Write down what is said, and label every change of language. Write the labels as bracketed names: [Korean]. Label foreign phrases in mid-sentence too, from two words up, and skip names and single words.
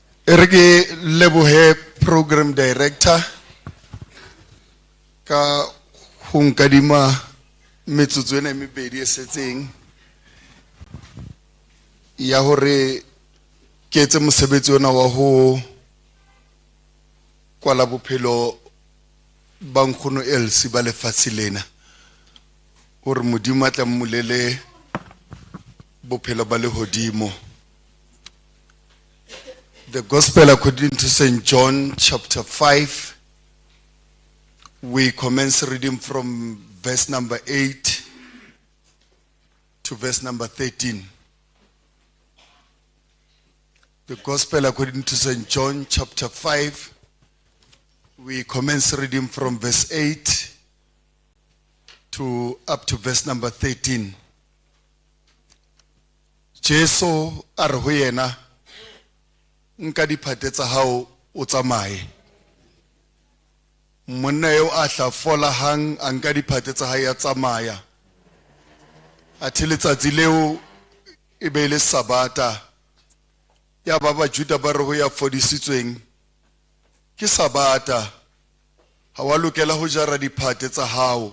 [Southern Sotho] Erge lebohe program director ka hunkadima metsotso ena e mebedi e setseng ya hore ke etse mosebetsi ona wa ho kwala bophelo ba nkgono Elsie ba lefatshe lena hore modimo a tla mmolele bophelo ba lehodimo. [English] The Gospel according to St. John chapter 5. We commence reading from verse number 8 to verse number 13. The Gospel according to St. John chapter 5. We commence reading from verse 8 to up to verse number 13. [Southern Sotho] Jesu a re ho yena, nka diphate tsa hao o tsamaye. Monna eo a hla fola hang a nka diphate tsa hae a tsamaya. Athe letsatsi leo e be le Sabata, ya ba Bajuda ba re ho ya fodisitsweng ke Sabata, ha wa lokela ho jara diphate tsa hao.